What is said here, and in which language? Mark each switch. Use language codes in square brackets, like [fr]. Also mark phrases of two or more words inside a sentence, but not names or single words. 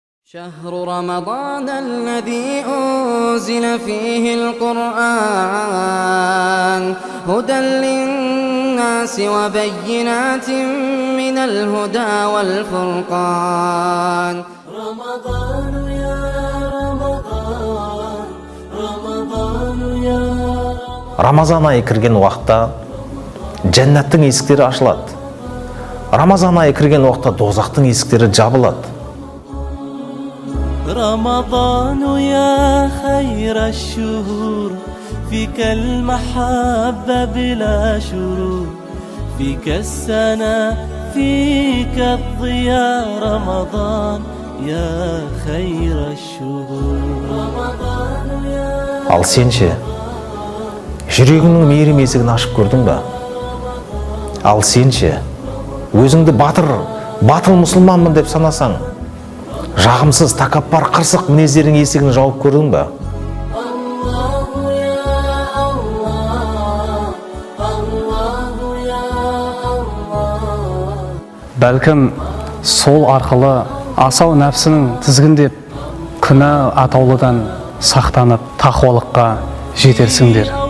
[ar] شهر رمضان الذي أنزل فيه القرآن هدى للناس وبينات من الهدى والفرقان رمضان يا رمضان رمضان يا [kk] Рамазан айы кірген уақытта жәннаттың есіктері ашылады. Рамазан айы кірген уақытта дозақтың есіктері жабылады. [ar] رمضان يا خير الشهور فيك المحبة بلا شرور فيك السنة فيك الضياء رمضان يا خير الشهور رمضان يا [kk] Ал сен ше, жүрегіңнің мейірім есігін ашып көрдің бе? Ал сен ше, өзіңді батыл мұсылманмын деп санасаң, жағымсыз, тәкаппар, қырсық мінездердің есігін жауып көрдің бе? Бәлкім сол арқылы асау нәпсінің тізгіндеп күнә атаулыдан сақтанып тақуалыққа жетерсіңдер.